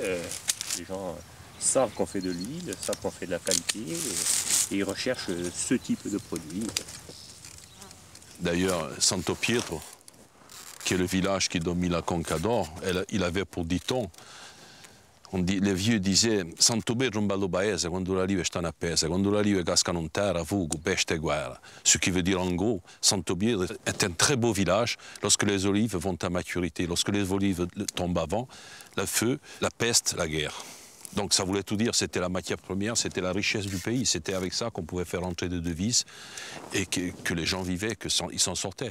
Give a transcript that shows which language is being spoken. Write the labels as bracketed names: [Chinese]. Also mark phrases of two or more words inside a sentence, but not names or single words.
[French] Les gens savent qu'on fait de l'huile, savent qu'on fait de la qualité et ils recherchent ce type de produit. D'ailleurs, Santo Pietro, qui est le village qui domine la Conca d'Or, il avait pour dicton, les vieux disaient « [Corsican] Santo Pietro è un bello paese, quando la rive stanno appese, quando la rive cascano in terra, fuoco, peste e guerra ». [French] Ce qui veut dire en gros, Santo Pietro est un très beau village lorsque les olives vont à maturité, lorsque les olives tombent avant, le feu, la peste, la guerre. Donc ça voulait tout dire, c'était la matière première, c'était la richesse du pays, c'était avec ça qu'on pouvait faire entrer des devises et que les gens vivaient, qu'ils s'en sortaient.